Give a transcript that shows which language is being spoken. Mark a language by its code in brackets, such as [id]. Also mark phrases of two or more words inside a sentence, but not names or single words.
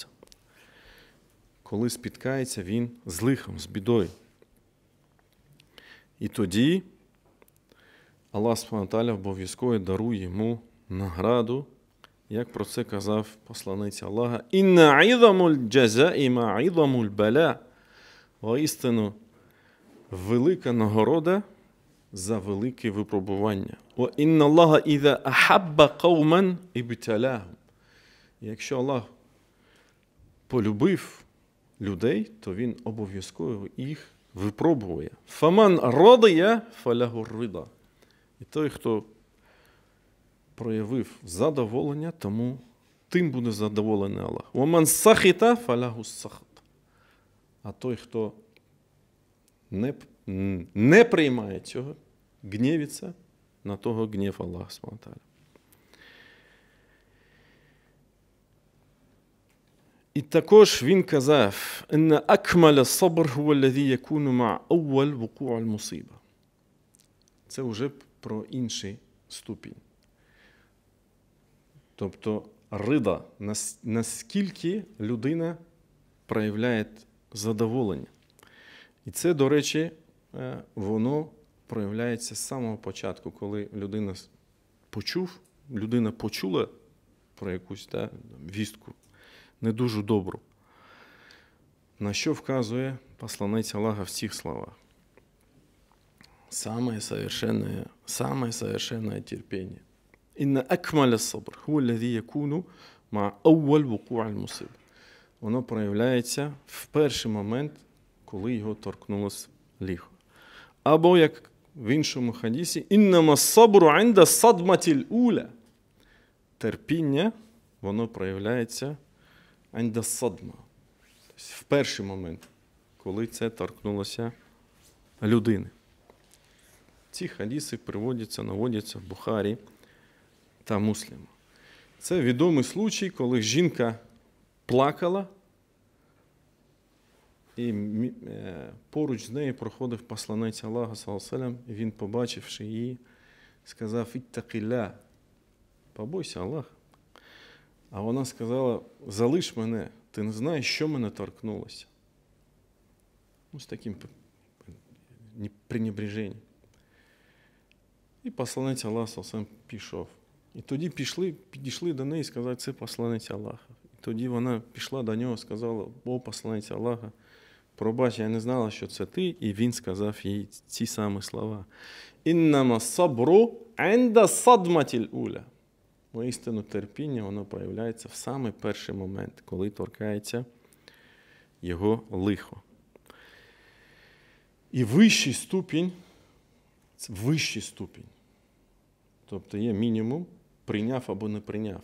[uk] Коли спіткається він з лихом, з бідою. І тоді Аллах [ar] سبحانه وتعالى [uk] обов'язково дарує йому награду, як про це казав посланець Аллаха: [ar] «إن عظم الجزاء مع عظم البلاء». [uk] Воістину, велика нагорода за велике випробування. [ar] «وإن الله إذا أحب قوما ابتلاهم». [uk] Якщо Аллах полюбив людей, то він обов'язково їх випробує. [ar] «فمن رضي فله الرضا». [uk] І той, хто проявив задоволення, тому тим буде задоволений Аллах. [ar] «ومن سخط فله السخط». [uk] А той, хто не приймає цього, гнівиться, на того гнів Аллах [ar] سبحانه وتعالى. [uk] І також він казав: [ar] «إن أكمل الصبر هو الذي يكون مع أول وقوع المصيبة». [uk] Це вже про інший ступінь. Тобто рида, наскільки людина проявляє задоволення. І це, до речі, воно проявляється з самого початку, коли людина почула про якусь вістку не дуже добру. На що вказує посланець Аллаха в цих словах? [ru] Самое совершенное терпение. [ar] «إن أكمل الصبر هو الذي يكون مع أول وقوع المصيبة». [uk] Воно проявляється в перший момент, коли його торкнулося лихо. Або, як в іншому хадісі: [ar] «إنما الصبر عند الصدمة الأولى». [uk] Терпіння, воно проявляється [ar] عند الصدمة. [uk] Тобто в перший момент, коли це торкнулося людини. Ці хадіси наводяться в Бухарі та Муслима. Це відомий случай, коли жінка плакала, і поруч з нею проходив посланець Аллаха, [ar] صلى الله عليه وسلم, [uk] і він, побачивши її, сказав: «Іттақілля», побойся Аллаха. А вона сказала: «Залиш мене, ти не знаєш, що мене торкнулося». З таким пренебреженням. І посланець Аллаха сам пішов. І тоді підійшли до неї і сказали: «Це посланець Аллаха». І тоді вона пішла до нього і сказала: «О, посланець Аллаха, пробач, я не знала, що це ти». І він сказав їй ці самі слова: [ar] «إنما الصبر عند الصدمة الأولى». [uk] Воістину терпіння, воно проявляється в самий перший момент, коли торкається його лихо. І вищий ступінь, це вищий ступінь. Тобто є мінімум, прийняв або не прийняв.